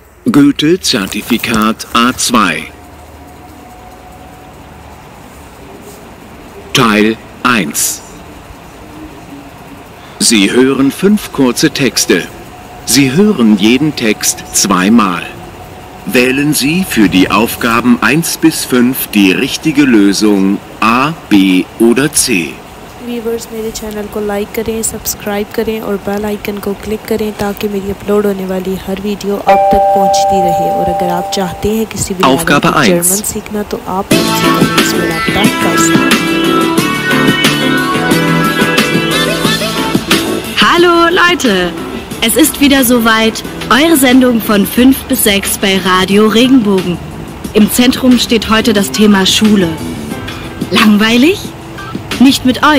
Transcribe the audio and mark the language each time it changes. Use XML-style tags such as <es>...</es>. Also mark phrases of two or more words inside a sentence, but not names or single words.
<de>Goethe-Zertifikat A2. Teil 1. Sie hören 5 kurze Texte. Sie hören jeden Text zweimal. Wählen Sie für die Aufgaben 1 bis 5 die richtige Lösung A, B oder C.</de> <hi>व्यूवर्स मेरे चैनल को लाइक करें, सब्सक्राइब करें और</hi> <en>bell icon</en> <hi>को क्लिक करें ताकि मेरी अपलोड होने वाली हर वीडियो आप तक पहुंचती रहे। और अगर आप चाहते हैं किसी भी जर्मन सीखना तो आप मुझसे कमेंट्स में रब्ता कर सकते हैं।</hi> <de>Hallo Leute, es ist wieder soweit, eure Sendung von 5 bis 6 bei Radio Regenbogen. Im Zentrum steht heute das Thema Schule. Langweilig? Nicht mit euch.</de>